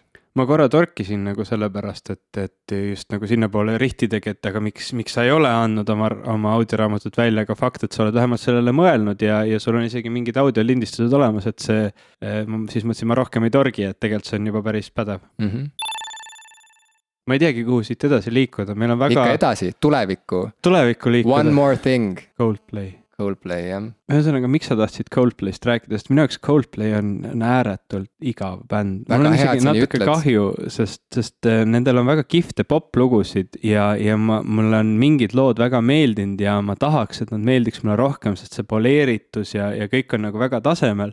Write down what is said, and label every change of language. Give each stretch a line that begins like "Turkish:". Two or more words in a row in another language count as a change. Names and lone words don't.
Estonian: Ma korra torkisin nagu sellepärast, et just nagu sinna poole rihtidegi, et aga miks sa ei ole andnud oma audioraamatut välja, aga fakt, et sa oled vähemalt sellele mõelnud ja sul on isegi mingid audiolindistused olemas, et see, siis mõtlesin, ma rohkem ei torgi, et tegelikult see on juba päris pädev. Ma ei teagi, kuhu siit edasi liikuda, meil on väga... Ikka edasi, tulevikku liikuda.
English: One more thing. Coldplay.
Estonian: Coldplay, jah. Ühesõnaga, miks sa tahtsid Coldplayst rääkida, sest minu jaoks Coldplay on ääretult igav bänd. Mul on isegi natuke kahju, sest nendel on väga kihvte poplugusid ja mul on mingid lood väga meeldinud ja ma tahaks, et nad meeldiks mulle rohkem, sest see poleeritus ja kõik on nagu väga tasemel.